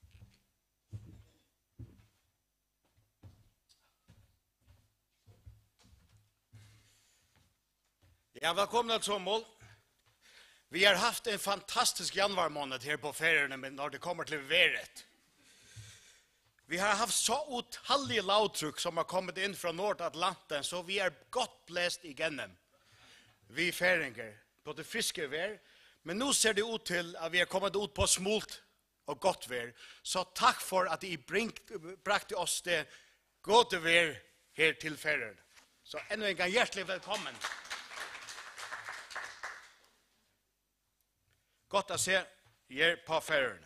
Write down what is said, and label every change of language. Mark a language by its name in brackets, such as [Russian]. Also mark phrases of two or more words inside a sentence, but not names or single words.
[Danish] Ja, velkommen til Sommål. Vi har haft en fantastisk januar måned her på Færøerne, men når det kommer til været. Vi har haft så utallige lavtrykk som har kommet inn fra Nordatlanten, så vi er godt blæst igennem. [Norwegian] Vi færinger på det friske vær, men nå ser det ut til at vi er kommet ut på smult og godt vær. Så takk for at I brakte oss det gode vær her til Færøerne. Så enda en gang hjertelig velkommen. Godt å se jer på Færøerne.